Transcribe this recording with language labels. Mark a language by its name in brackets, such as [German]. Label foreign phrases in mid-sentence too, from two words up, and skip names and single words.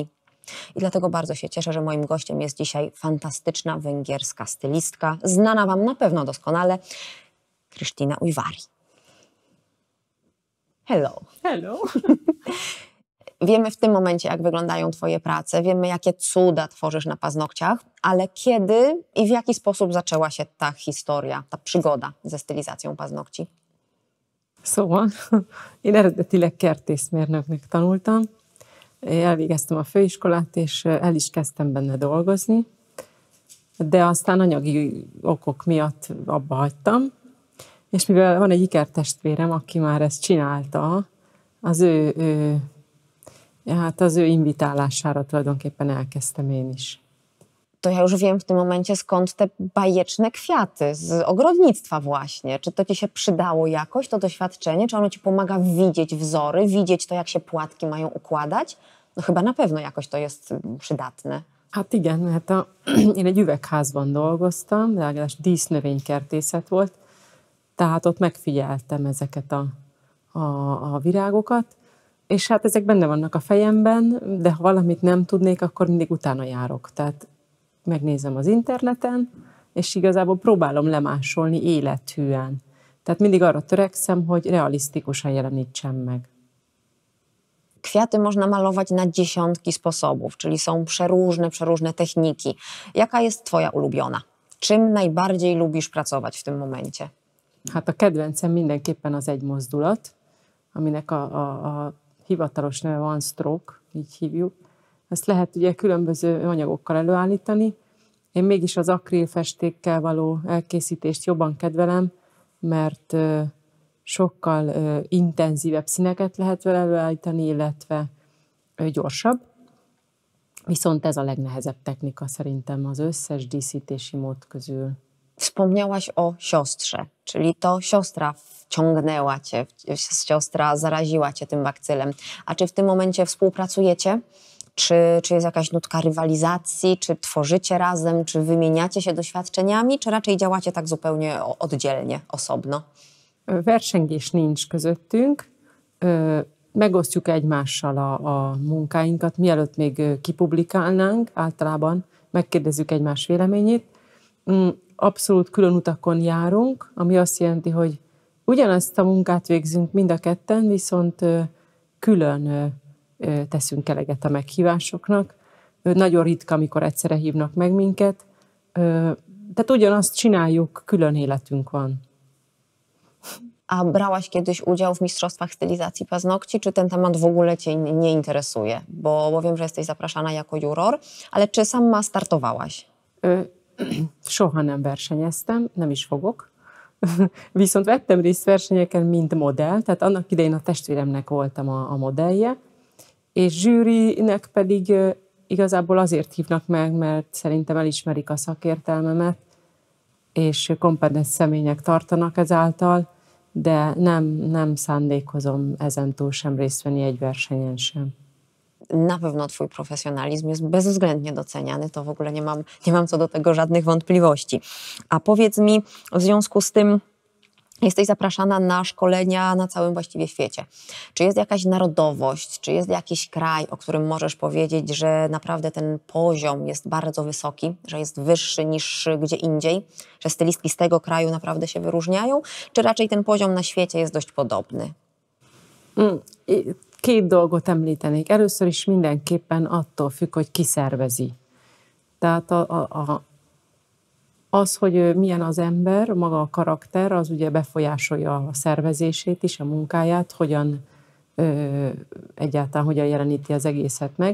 [Polish] I dlatego bardzo się cieszę, że moim gościem jest dzisiaj fantastyczna węgierska stylistka, znana Wam na pewno doskonale, Krystyna Ujvari. Hello. Hello. Wiemy w tym momencie, jak wyglądają Twoje prace, wiemy, jakie cuda tworzysz na paznokciach, ale kiedy i w jaki sposób zaczęła się ta historia, ta przygoda ze stylizacją paznokci? [Hungarian] Szóval, én eredetileg kertészmérnöknek tanultam, elvégeztem a főiskolát, és el is kezdtem benne dolgozni, de aztán anyagi okok miatt abba hagytam, és mivel van egy ikertestvérem, aki már ezt csinálta, az ő invitálására tulajdonképpen elkezdtem én is. [Polish] To ja już wiem w tym momencie, skąd te bajeczne kwiaty, z ogrodnictwa właśnie. Czy to Ci się przydało jakoś, to doświadczenie? Czy ono Ci pomaga widzieć wzory, widzieć to, jak się płatki mają układać? No chyba na pewno jakoś to jest przydatne. [Hungarian] Hát igen, mert én egy üvegházban dolgoztam, legalábbis dísznövénykertészet volt, tehát ott megfigyeltem ezeket a virágokat, és hát ezek benne vannak a fejemben, de ha valamit nem tudnék, akkor mindig utána járok. Tehát megnézem az interneten, és igazából próbálom lemásolni élethűen. Tehát mindig arra törekszem, hogy realisztikusan jelenítsem meg. [Polish] Kwiaty można malować na dziesiątki sposobów, czyli są przeróżne techniki. Jaka jest Twoja ulubiona? Czym najbardziej lubisz pracować w tym momencie? [Hungarian] Hát a kedvencem mindenképpen az egymozdulat, aminek a hivatalos neve van stroke, így hívjuk. Ezt lehet ugye különböző anyagokkal előállítani. Én mégis az akrilfestékkel való elkészítést jobban kedvelem, mert sokkal intenzívebb színeket lehet vele előállítani, illetve gyorsabb. Viszont ez a legnehezebb technika szerintem az összes díszítési mód közül. [Polish] Wspomniałaś o siostrze, czyli to siostra wciągnęła Cię, siostra zaraziła Cię tym bakcylem. A czy w tym momencie współpracujecie? Czy jest jakaś nutka rywalizacji? Czy tworzycie razem? Czy wymieniacie się doświadczeniami? Czy raczej działacie tak zupełnie oddzielnie, osobno? [Hungarian] Versengés nincs közöttünk, megosztjuk egymással a munkáinkat, mielőtt még kipublikálnánk, általában megkérdezzük egymás véleményét. Abszolút külön utakon járunk, ami azt jelenti, hogy ugyanazt a munkát végzünk mind a ketten, viszont külön teszünk eleget a meghívásoknak. Nagyon ritka, amikor egyszerre hívnak meg minket. Tehát ugyanazt csináljuk, külön életünk van. [Polish] A brałaś kiedyś udział w mistrzostwach stylizacji paznokci, czy ten temat w ogóle Cię nie interesuje? Bo wiem, że jesteś zapraszana jako juror, ale czy sama startowałaś? [Hungarian] Soha nem versenyeztem, nem is fogok. Viszont vettem részt versenyeken, mint modell, tehát annak idején a testvéremnek voltam a modellje, és zsűrinek pedig igazából azért hívnak meg, mert szerintem elismerik a szakértelmemet, és kompetens személyek tartanak ezáltal, de nem szándékozom ezentúl sem részt venni egy versenyen sem. [Polish] Na pewno Twój profesjonalizm jest bezwzględnie doceniany, to w ogóle nie mam co do tego żadnych wątpliwości. A powiedz mi, w związku z tym jesteś zapraszana na szkolenia na całym właściwie świecie. Czy jest jakaś narodowość, czy jest jakiś kraj, o którym możesz powiedzieć, że naprawdę ten poziom jest bardzo wysoki, że jest wyższy niż gdzie indziej, że stylistki z tego kraju naprawdę się wyróżniają, czy raczej ten poziom na świecie jest dość podobny? [Hungarian] Két dolgot említenék. Először is mindenképpen attól függ, hogy ki szervezi. Tehát az, hogy milyen az ember, maga a karakter, az ugye befolyásolja a szervezését is, a munkáját, egyáltalán hogyan jeleníti az egészet meg.